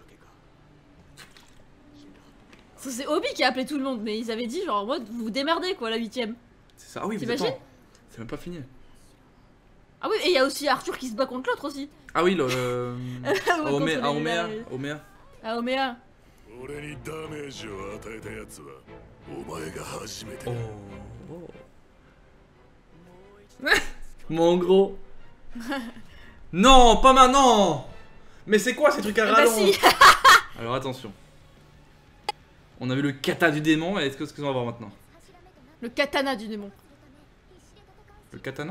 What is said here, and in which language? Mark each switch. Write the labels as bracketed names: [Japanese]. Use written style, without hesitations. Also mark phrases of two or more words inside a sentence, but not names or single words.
[French] C'est Obi qui a appelé tout le monde, mais ils avaient dit, genre, en mode, vous vous démerdez, quoi, la 8ème. C'est ça. Ah oui, mais T'imagines? attends. C'est même pas fini. Ah oui, et il y a aussi Arthur qui se bat contre l'autre aussi. Ah oui, Contre les- Oméa. Ah, Oméa. [Japanese] 俺にダメージを与えたやつはお前が初めて [French] Oh. [Japanese] だ [French] Mon gros. Non, pas maintenant. Mais c'est quoi ces trucs à Ah bah rallonge? si. Alors attention. On a vu le kata du démon, et qu'est-ce qu'on va voir maintenant? Le katana du démon. Le katana?